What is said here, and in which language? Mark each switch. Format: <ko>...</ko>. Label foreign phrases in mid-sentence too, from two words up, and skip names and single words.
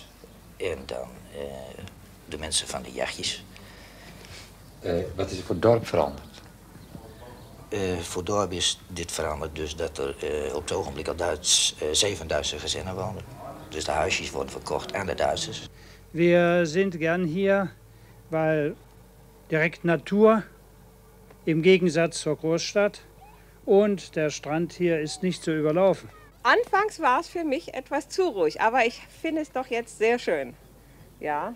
<nl>En dan de mensen van de jachtjes. Wat is er voor dorp veranderd? Voor dorp is dit veranderd dus dat er op het ogenblik al 7 Duitse gezinnen wonen. Dus de huisjes worden verkocht aan de Duitsers.</nl> <de>Wir sind gern hier, weil direkt Natur im Gegensatz zur Großstadt und der Strand hier ist nicht zu überlaufen. Anfangs war es für mich etwas zu ruhig, aber ich finde es doch jetzt sehr schön.</de>